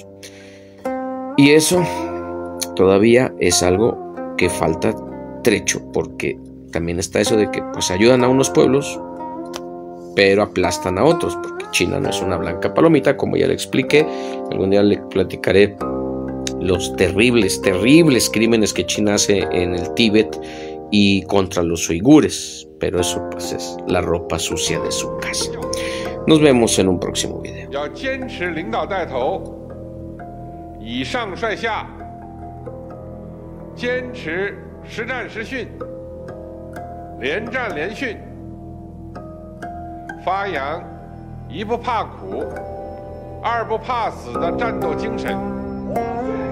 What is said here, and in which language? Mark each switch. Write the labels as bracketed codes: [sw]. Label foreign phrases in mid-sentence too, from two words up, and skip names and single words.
[es] Y eso todavía es algo que falta trecho, porque también está eso de que pues ayudan a unos pueblos pero aplastan a otros, porque China no es una blanca palomita, como ya le expliqué. Algún día le platicaré los terribles crímenes que China hace en el Tíbet y contra los uigures, pero eso pues es la ropa sucia de su casa. Nos vemos en un próximo video. [zh] 要坚持领导带头，以上率下，坚持实战实训，连战连训，发扬一不怕苦，二不怕死的战斗精神。